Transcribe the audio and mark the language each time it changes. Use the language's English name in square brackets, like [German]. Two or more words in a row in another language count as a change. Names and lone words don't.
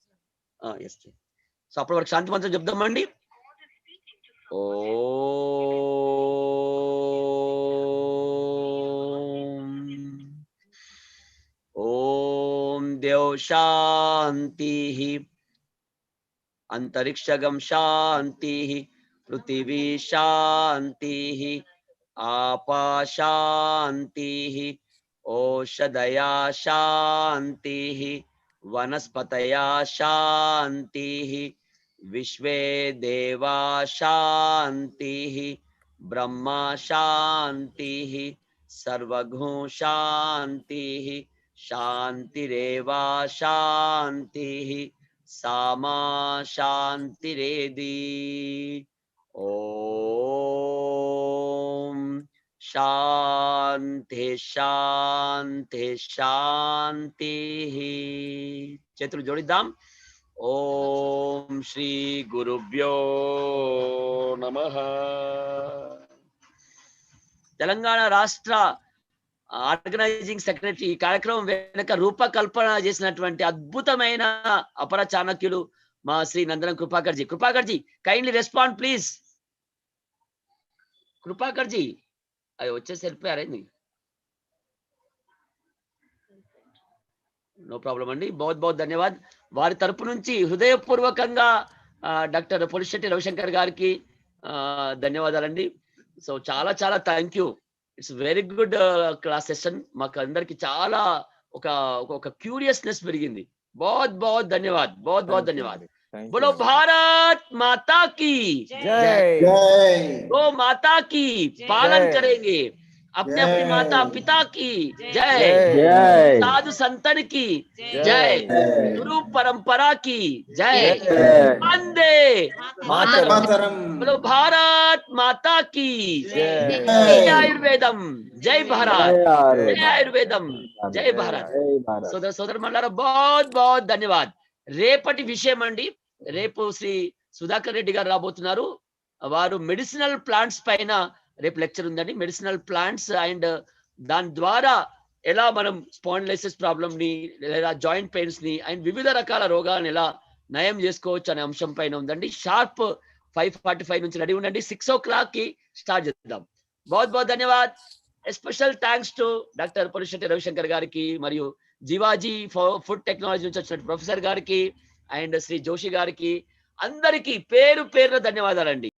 [Telugu] సో అప్పటి వరకు శాంతి మంత్రం చెప్దామండి. [Sanskrit] ఓం దేవ్ శాంతి, అంతరిక్షగం శాంతి, పృథివీ శాంతి, आपा शान्तिः, ओषधया शान्तिः, वनस्पतया शान्तिः, विश्वे देवा शान्तिः, ब्रह्मा शान्तिः, सर्वगुं शान्तिः, शान्तिरेवा शान्तिः, सामा शान्तिरेधि। ओम शांति शांति शांति। [Telugu] చేతులు జోడిద్దాం. [Sanskrit] ఓం శ్రీ గురుభ్యో నమః. [Telugu] తెలంగాణ రాష్ట్ర [English] organizing secretary [Telugu] ఈ కార్యక్రమం వెనుక రూపకల్పన చేసినటువంటి అద్భుతమైన అపర చాణక్యులు మా శ్రీ నందనం కృపాకర్ జీ [English] kindly respond please. [Telugu] కృపాకర్ జీ అది వచ్చేసి వెళ్ళిపోయారండి. [English] no problem అండి. [Hindi] बहुत धन्यवाद. [Telugu] వారి తరపు నుంచి హృదయపూర్వకంగా డాక్టర్ పొలిశెట్టి రవిశంకర్ గారికి ధన్యవాదాలండి. [English] సో చాలా thank you. It's very good class session. [Telugu] మాకు అందరికి చాలా ఒక క్యూరియస్నెస్ పెరిగింది. [Hindi] बहुत धन्यवाद. बहुत धन्यवाद. बोलो भारत माता की जय। गो माता की पालन करेंगे. अपने माता पिता की जय। साधु संतन की जय। गुरु परंपरा की जय। वंदे मातरम। बोलो भारत माता की जय। आयुर्वेदम जय भारत। जय आयुर्वेदम जय भारत. [Telugu] సోదర మండలారా [Hindi] बहुत धन्यवाद. [Telugu] రేపటి విషయం అండి, రేపు శ్రీ సుధాకర్ రెడ్డి గారు రాబోతున్నారు. వారు [English] medicinal plants [Telugu] పైన రేపు లెక్చర్ ఉందండి. [English] medicinal plants and [Telugu] దాని ద్వారా ఎలా మనం [English] spondylosis problem [Telugu] ని లేదా [English] joint pains [Telugu] ని అండ్ వివిధ రకాల రోగాలను ఎలా నయం చేసుకోవచ్చు అనే అంశం పైన ఉందండి. షార్ప్ 5:45 నుంచి రెడీ ఉండండి. 6 o'clock కి స్టార్ట్ చేద్దాం. [Hindi] बहुत धन्यवाद. [English] special thanks to doctor [Telugu] పొలిశెట్టి రవిశంకర్ గారికి మరియు జీవాజీ ఫుడ్ టెక్నాలజీ నుంచి వచ్చిన ప్రొఫెసర్ గారికి అండ్ శ్రీ జోషి గారికి అందరికీ పేరు పేరున ధన్యవాదాలండి.